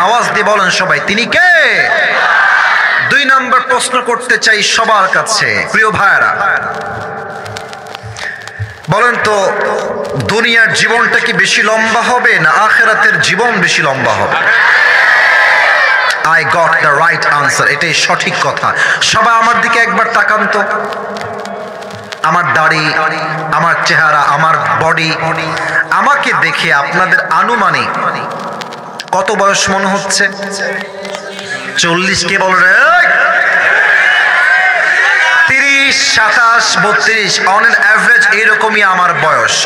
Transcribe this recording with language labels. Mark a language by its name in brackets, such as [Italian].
[Bangla] আওয়াজ দিয়ে বলেন সবাই, তিনি কে? 2 নম্বর প্রশ্ন করতে চাই সবার কাছে, প্রিয় ভাইরা, বলেন তো দুনিয়ার জীবনটা কি বেশি লম্বা হবে না আখিরাতের জীবন বেশি লম্বা হবে? [English] I got the right answer, [Bangla] এটাই সঠিক কথা। সবাই আমার দিকে একবার তাকান তো। আমার দাড়ি, আমার চেহারা, আমার বডি, আমাকে দেখে আপনাদের আনুমানিক কত বয়স মনে হচ্ছে? 40 কে বল রে? 30, 27, 32 [English] on an average [Bangla] এরকমই আমার বয়স।